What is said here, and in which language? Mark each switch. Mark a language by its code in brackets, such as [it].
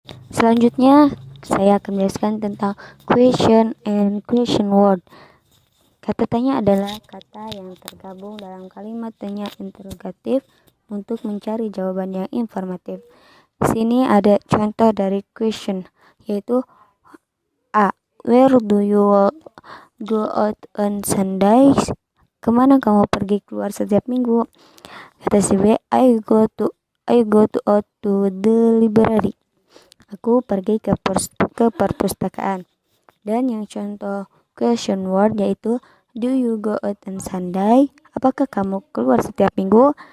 [id] Selanjutnya, saya akan menjelaskan tentang question and question word. Kata tanya adalah kata yang tergabung dalam kalimat tanya interrogatif untuk mencari jawaban yang informatif. Di sini ada contoh dari question, yaitu A. [en] Where do you go out on Sundays? [id] Kemana kamu pergi keluar setiap minggu? Kata si B. [en] I go to out to the library. [id] Aku pergi ke perpustakaan. Dan yang contoh question word yaitu [en] do you go out on Sunday? [id] Apakah kamu keluar setiap minggu?